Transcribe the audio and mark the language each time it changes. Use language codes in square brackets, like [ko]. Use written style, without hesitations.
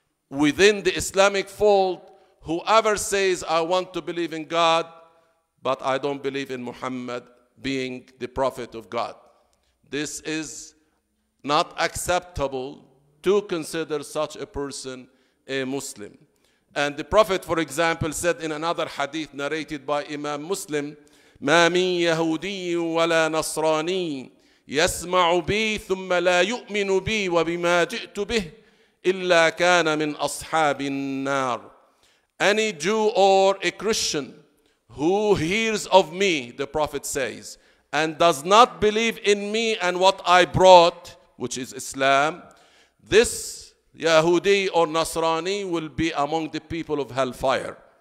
[en] Within the Islamic fold, whoever says, I want to believe in God, but I don't believe in Muhammad being the prophet of God. This is not acceptable to consider such a person a Muslim. And the Prophet, for example, said in another hadith narrated by Imam Muslim, [ar] ما من يهودي ولا نصراني يسمع بي ثم لا يؤمن بي وبما جئت به إلا كان من أصحاب النار. [en] Any Jew or a Christian who hears of me, the Prophet says, and does not believe in me and what I brought, which is Islam, this Yahudi or Nasrani will be among the people of hellfire.